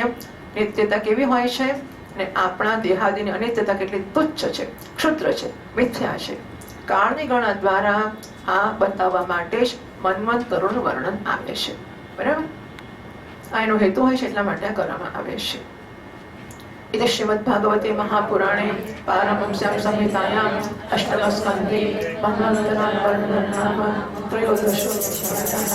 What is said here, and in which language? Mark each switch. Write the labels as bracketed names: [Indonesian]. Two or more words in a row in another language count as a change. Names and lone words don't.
[Gujarati] નિત્યતા કેવી હોય છે અને આપણા દેહાદીની અનિત્યતા કેટલી તુચ્છ છે, ક્ષુદ્ર છે, મિથ્યા છે. કાળની ગણના દ્વારા આ બતાવવા માટે જ મન્વંતરોનું વર્ણન આવે છે. બરાબર? આ એનો હેતુ હોય છે, એટલા માટે આ કરવામાં આવે છે. [Sanskrit] इति श्रीमद्भागवते महापुराणे पारमहंस्यां संहितायां अष्टमस्कन्धे मन्वन्तरान् वर्णनं नाम त्रयोदशोऽध्यायः.